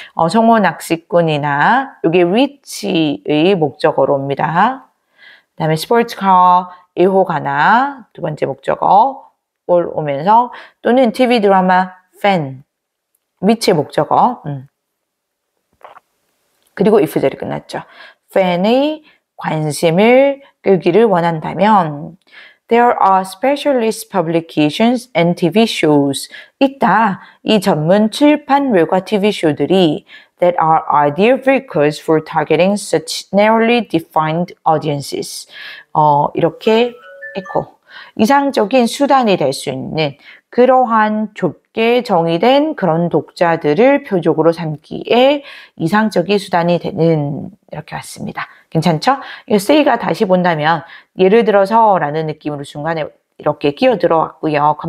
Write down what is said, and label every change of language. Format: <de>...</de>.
<ko>송어 낚시꾼이나, 여기 reach의 목적어로 옵니다. 그 다음에 스포츠카 1호가나 두 번째 목적어 올 오면서 또는 TV 드라마 팬 위치의 목적어 그리고 if절이 끝났죠. 팬의 관심을 끌기를 원한다면</ko> <en>There are specialist publications and TV shows.</en> <ko>있다. 이 전문 출판물과 TV 쇼들이</ko> <en>that are ideal vehicles for targeting such narrowly defined audiences.</en> <ko>이렇게 이상적인 수단이 될 수 있는 그러한 좁게 정의된 그런 독자들을 표적으로 삼기에 이상적인 수단이 되는 이렇게 왔습니다. 괜찮죠? 이 say가 다시 본다면 예를 들어서 라는 느낌으로 중간에 이렇게 끼어 들어왔고요.</ko>